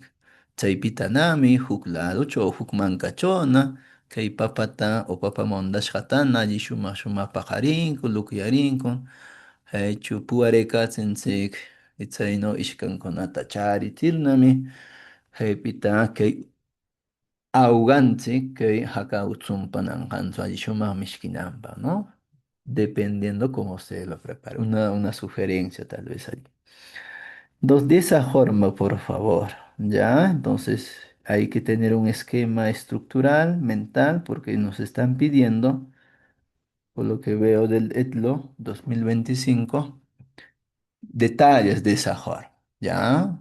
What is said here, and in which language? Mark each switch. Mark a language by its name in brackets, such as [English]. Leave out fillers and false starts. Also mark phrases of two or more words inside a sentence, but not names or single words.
[Quechua] Chaypitanami huk ladocho o huk mankachona kay papata o papa mondashqatana alli shumaq shumaq paqarinku, luqyarinku, haychu puwarikachinchik chayno ishkankunata charichirnami haypita kay ahoganchik kay haka utzumpananqanchu alli shumaq mishkinanpaq, [Spanish] ¿no? Dependiendo cómo se lo prepare. Una sugerencia tal vez allí. Entonces, de esa forma, por favor, ¿ya? Entonces, hay que tener un esquema estructural, mental, porque nos están pidiendo, por lo que veo del ETLO 2025, detalles de esa forma, ¿ya?